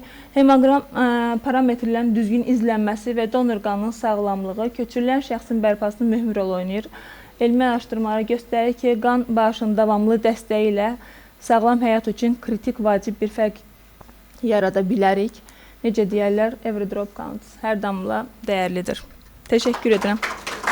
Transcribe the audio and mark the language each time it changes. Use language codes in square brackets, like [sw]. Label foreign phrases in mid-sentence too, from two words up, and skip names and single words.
[az] Hemoqram parametrlərin düzgün izlənməsi və donor qanının sağlamlığı köçürülən şəxsin bərpasında mühüm rol oynayır. Elmi araşdırmalar göstərir ki, qan bağışının davamlı dəstəyi ilə sağlam həyat üçün kritik vacib bir fərq yarada bilərik. Necə deyərlər, [en] every drop counts, [az] hər damla dəyərlidir. Təşəkkür edirəm.